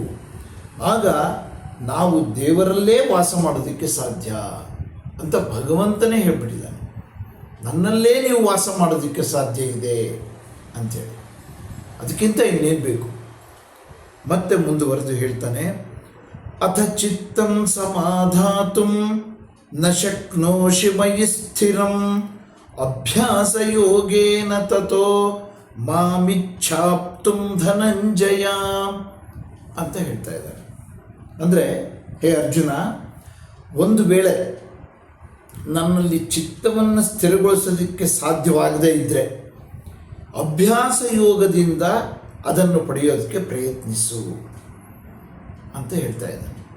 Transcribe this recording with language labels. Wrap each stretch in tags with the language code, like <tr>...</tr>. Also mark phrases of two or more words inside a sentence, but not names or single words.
<kn>ಆಗ ನಾವು ದೇವರಲ್ಲೇ ವಾಸ ಮಾಡೋದಕ್ಕೆ ಸಾಧ್ಯ ಅಂತ ಭಗವಂತನೇ ಹೇಳ್ಬಿಟ್ಟಿದ್ದಾನೆ. ನನ್ನಲ್ಲೇ ನೀವು ವಾಸ ಮಾಡೋದಕ್ಕೆ ಸಾಧ್ಯ ಇದೆ ಅಂಥೇಳಿ. ಅದಕ್ಕಿಂತ ಇನ್ನೇನು ಬೇಕು? ಮತ್ತೆ ಮುಂದುವರೆದು ಹೇಳ್ತಾನೆ,</kn> <sa>ಅಥ ಚಿತ್ತಂ ಸಮಾಧಾತುಂ ನ ಶಕ್ನೋಷಿ ಮಯಿ ಸ್ಥಿರಂ ಅಭ್ಯಾಸ ಯೋಗೇನ ತತೋ ಮಾಮಿಚ್ಛಾಪ್ತುಂ ಧನಂಜಯ</sa> <kn>ಅಂತ ಹೇಳ್ತಾ ಇದ್ದಾರೆ. ಅಂದರೆ, ಹೇ ಅರ್ಜುನ, ಒಂದು ವೇಳೆ ನನ್ನಲ್ಲಿ ಚಿತ್ತವನ್ನು ಸ್ಥಿರಗೊಳಿಸೋದಕ್ಕೆ ಸಾಧ್ಯವಾಗದೇ ಇದ್ದರೆ ಅಭ್ಯಾಸ ಯೋಗದಿಂದ ಅದನ್ನು ಪಡೆಯೋದಕ್ಕೆ ಪ್ರಯತ್ನಿಸು ಅಂತ ಹೇಳ್ತಾ ಇದ್ದಾನೆ.</kn>